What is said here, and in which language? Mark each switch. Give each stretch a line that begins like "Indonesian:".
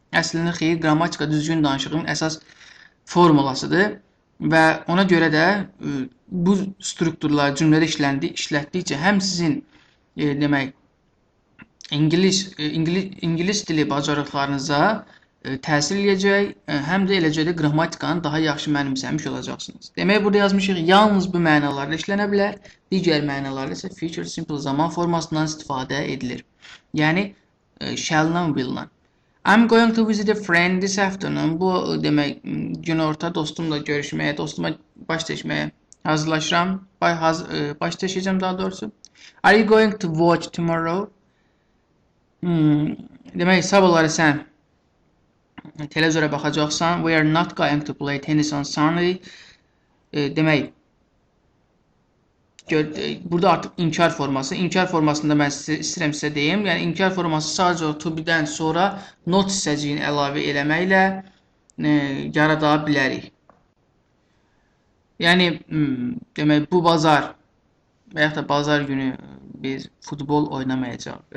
Azerbaijani: Əslində xeyr, qrammatika düzgün danışığın əsas formulasıdır və ona görə də bu strukturlar cümlədə işlətdikcə həm sizin demək ingilis dili bacarıqlarınıza təsir edəcək, həm də eləcə də qrammatikanı daha yaxşı mənimsəmiş olacaqsınız. Demək, burada yazmışıq, yalnız bu mənalarla işlənə bilər, digər mənalarla isə future simple zaman formasından istifadə edilir. Yəni, shall-dan, will-dan.
English: I'm going to visit a friend this afternoon.
Azerbaijani: Bu demək, günorta dostumla görüşməyə, dostuma baş çəkməyə hazırlaşıram. Baş çəkəcəm daha doğrusu.
English: Are you going to watch tomorrow?
Azerbaijani: Demək, sabahları sən televizora baxacaqsan.
English: We are not going to play tennis on Sunday. Demək,
Azerbaijani: Burada artıq inkar forması. İnkar formasında mən istəyirəm sizə deyim. Yəni inkar forması sadəcə o to be-dən sonra not hissəciyini əlavə eləməklə yarada bilərik. Yəni demək bu bazar və yaxud da bazar günü biz futbol oynamayacağıq.